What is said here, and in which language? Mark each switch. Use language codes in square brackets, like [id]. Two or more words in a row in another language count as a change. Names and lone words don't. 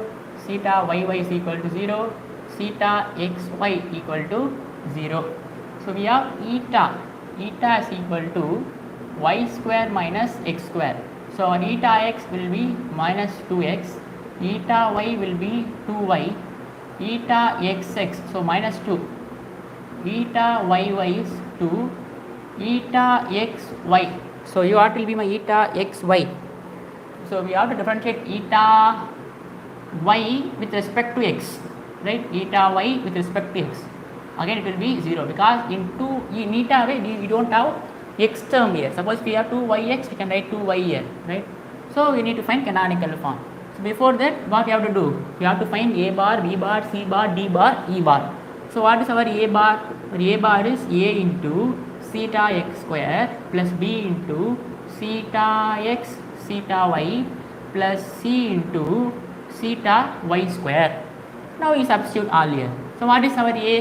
[en] Theta yy is equal to 0. Theta xy equal to 0. So we have eta. Eta is equal to y square minus x square. So our eta x will be minus 2x. Eta y will be 2y. Eta xx, so minus 2, eta yy is 2, eta xy, so what will be my eta xy? So we have to differentiate eta y with respect to x, right? Eta y with respect to x, again it will be 0 because in eta way we don't have x term here. Suppose we have 2yx, we can write 2y here, right? So we need to find canonical form. Before that, what we have to do? We have to find a bar, b bar, c bar, d bar, e bar. So what is our a bar? Our a bar is a into theta x square plus b into theta x theta y plus c into theta y square. Now we substitute all here. So what is our a?